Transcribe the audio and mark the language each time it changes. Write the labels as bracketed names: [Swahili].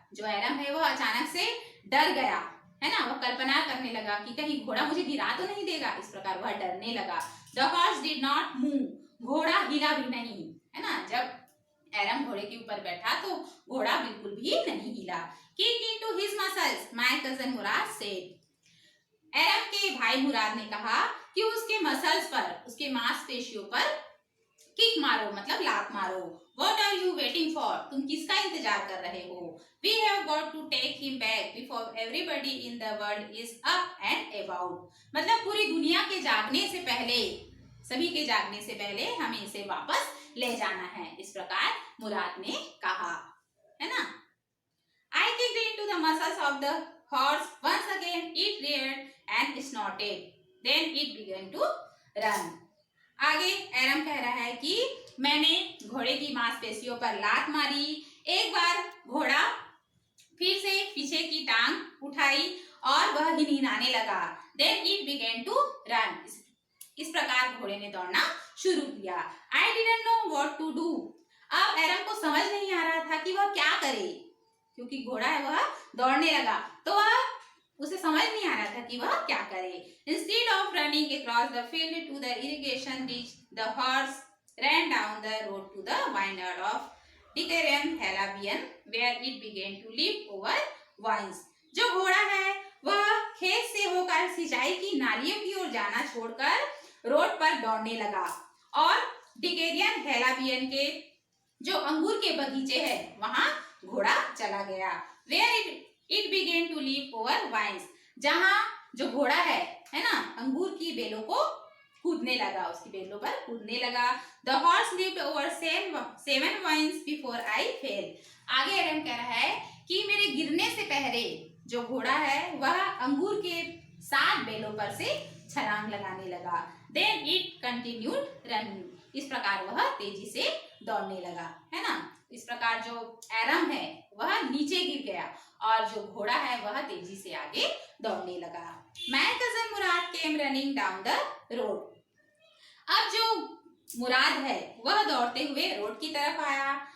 [Hindi] जो एरम है वह अचानक से डर गया, है ना, वह कल्पना करने लगा कि कहीं घोड़ा मुझे गिरा तो नहीं देगा, इस प्रकार वह डरने लगा। [English] The horse did not move। [Hindi] घोड़ा हिला भी नहीं, है ना। जब एरम घोड़े के ऊपर बैठा तो घोड़ा बिल्कुल भी नहीं हिला। [English] Kick into his muscles, my cousin Murad said। [Hindi] एरम के भाई मुराद ने कहा कि उसके मसल्स पर, उसके मांसपेशियों पर किक मारो, मतलब लात मारो। [English] What are you waiting for? [Hindi] तुम किसका इंतजार कर रहे हो? [English] We have got to take him back before everybody in the world is up and about. [Hindi] मतलब पूरी दुनिया के जागने से पहले, सभी के जागने से पहले हमें इसे वापस ले जाना है। इस प्रकार मुराद ने कहा, है ना? [English] I kicked into the muscles of the horse once again. It reared and snorted. Then it began to run. [Hindi] आगे एरम कह रहा है कि मैंने घोड़े की मांसपेशियों पर लात मारी, एक बार घोड़ा फिर से पीछे की टांग उठाई और वह हिनहिनाने लगा। [English] Then it began to run. [Hindi] इस प्रकार घोड़े ने दौड़ना शुरू किया। [English] I didn't know what to do. [Hindi] अब एरम को समझ नहीं आ रहा था कि वह क्या करे, क्योंकि घोड़ा है वह दौड़ने लगा, तो वह उसे समझ नहीं आ रहा था कि वह क्या करे। [English] Instead of running across the field to the irrigation ditch, the horse ran down the road to the vineyard of Dicerium Halabian, where it began to leap over vines. [Hindi] जो घोड़ा है वह खेत से होकर सिंचाई की नालियों की ओर जाना छोड़कर रोड पर दौड़ने लगा और डिकेरियन हेलाबियन के जो अंगूर के बगीचे हैं वहां घोड़ा चला गया। [English] Where it began to leap over vines. [Hindi] जहाँ जो घोड़ा है ना, अंगूर की बेलों को कूदने लगा, उसकी बेलों पर कूदने लगा। [English] The horse leaped over seven vines before I fell. [Hindi] आगे एरम कह रहा है कि मेरे गिरने से पहले जो घोड़ा है वह अंगूर के 7 बेलों पर से छलांग लगाने लगा। [English] Then it continued running. [Hindi] इस प्रकार वह तेजी से दौड़ने लगा, है ना। इस प्रकार जो एरम है वह नीचे गिर गया और जो घोड़ा है वह तेजी से आगे दौड़ने लगा। [English] My cousin Murad came running down the road. [Hindi] अब जो मुराद है वह दौड़ते हुए रोड की तरफ आया।